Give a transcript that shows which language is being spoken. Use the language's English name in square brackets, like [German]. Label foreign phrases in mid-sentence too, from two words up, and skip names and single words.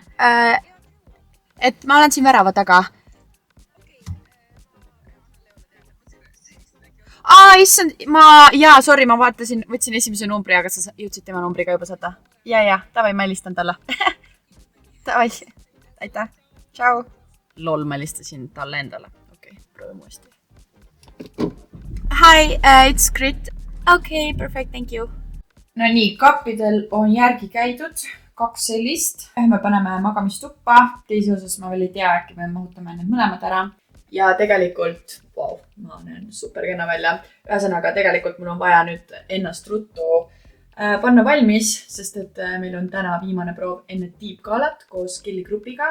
[Estonian] Et ma olen siin värava taga. Issand, sorry, ma vaatasin, võtsin esimese numbri, aga sa jõudsid tema numbriga juba saada. Ja, tavai, ma helistan talle. Tavai, aitäh. Ciao. Lol, ma helistasin talle endale. Okei, proovime uuesti. [English] Hi, it's Grit. Okay, perfect, thank you. [Estonian] No nii, kappidel on järgi käidud. 2 sellist. Me paneme magamistuppa. Teise osas ma veel ei tea, äkki me mahutame need mõlemad ära. Ja tegelikult, ma näen super kena välja. Ühesõnaga, tegelikult mul on vaja nüüd ennast ruttu panna valmis, sest et meil on täna viimane proov enne tiibgalat koos Kelly grupiga.